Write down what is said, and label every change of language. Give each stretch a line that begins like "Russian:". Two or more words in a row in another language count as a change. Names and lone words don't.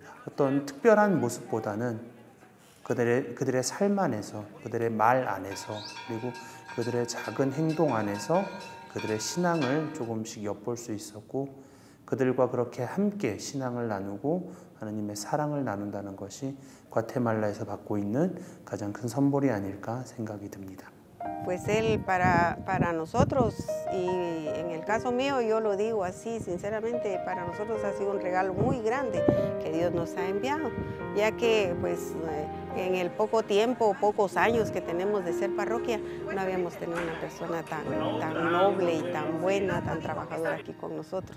Korean: 어떤 특별한 모습보다는 그들의 삶 안에서, 그들의 말 안에서, 그리고 그들의 작은 행동 안에서 그들의 신앙을 조금씩 엿볼 수 있었고 그들과 그렇게 함께 신앙을 나누고 하나님의 사랑을 나눈다는 것이 과테말라에서 받고 있는 가장 큰 선물이 아닐까 생각이 듭니다.
Spanish: Pues él para nosotros, y en el caso mío yo lo digo así, sinceramente para nosotros ha sido un regalo muy grande que Dios nos ha enviado, ya que pues en el poco tiempo, pocos años que tenemos de ser parroquia, no habíamos tenido una persona tan noble y tan buena, tan trabajadora aquí con nosotros.